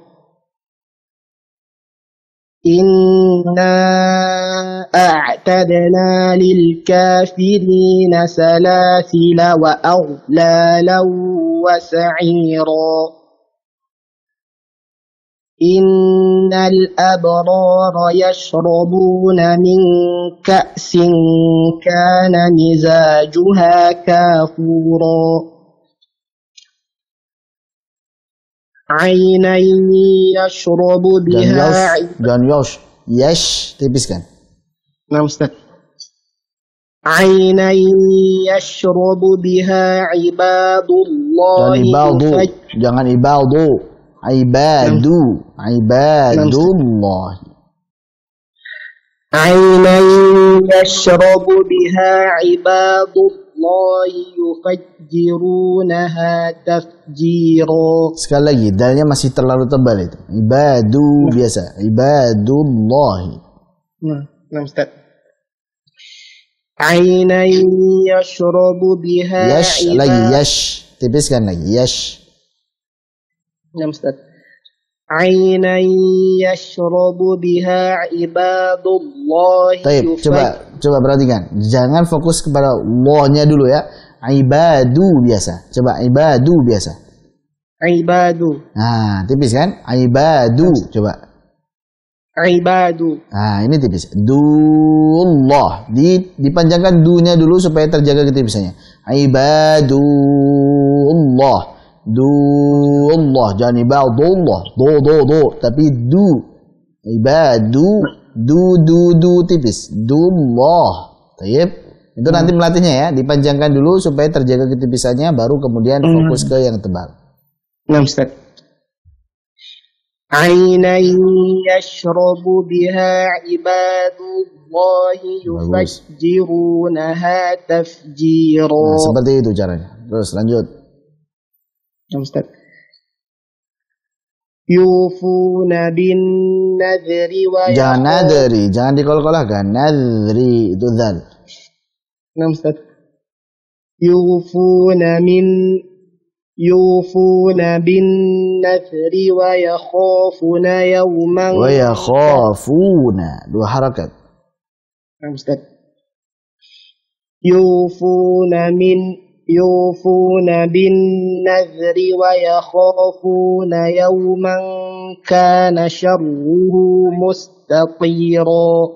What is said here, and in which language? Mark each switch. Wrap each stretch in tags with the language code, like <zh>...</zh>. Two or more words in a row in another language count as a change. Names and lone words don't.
<ar>إنا أعتدنا للكافرين سلاسل وأغلالا وسعيرا إن الأبرار يشربون من كأس كان مزاجها كافورا عينا يشرب بها</ar> <id>Jangan yosh. Yesh, tipiskan.</id> <ar>نعم أستاذ عينا يشرب بها عباد الله</ar> <id>Jangan ibadu. Jangan ibadu. Ibadu. Ibadullah.</id> <ar>عينا يشرب بها عباد الله يفجرونها تفجيرا.</ar> <id>Sekali lagi, dalnya masih terlalu tebal itu. Ibadu biasa. Ibadullahi.</id> <ar>نعم أستاذ عينا يشرب بها</ar> <id>Yesh, lagi yesh. Tipiskan lagi. Yesh.</id> <ar>نعم أستاذ عينا يشرب بها عباد الله</ar> <id>Taib, coba perhatikan. Jangan fokus kepada Allah-nya dulu ya. Ibadu biasa. Coba ibadu biasa.</id> <ar>عباد</ar> <id>Nah, tipis kan? Ibadu. Coba.</id> <ar>عباد</ar> <id>Nah, ini tipis. Dullah. Dipanjangkan du-nya dulu supaya terjaga ketipisannya. Ibadullah. Allah, jangan ibadullah. Do. Tapi du. Ibadu. Du tipis. Dullah. Taib. Itu nanti melatihnya ya. Dipanjangkan dulu supaya terjaga ketipisannya. Baru kemudian fokus ke yang tebal.</id> <ar>نعم أستاذ عينا يشرب بها عباد الله يفجرونها تفجيرا.</ar> <id>Nah, seperti itu caranya. Terus lanjut.</id> <ar>نعم أستاذ يوفون بالنذر</ar> <id>Jangan nadri, jangan dikol-kolahkan. Nadri itu zal.</id> <ar>نعم أستاذ يوفون بالنذر ويخافون يوما ويخافون.</ar> <id>Dua harakat.</id> <ar>نعم أستاذ يوفون بالنذر ويخافون يوما كان شره مستطيرا</ar>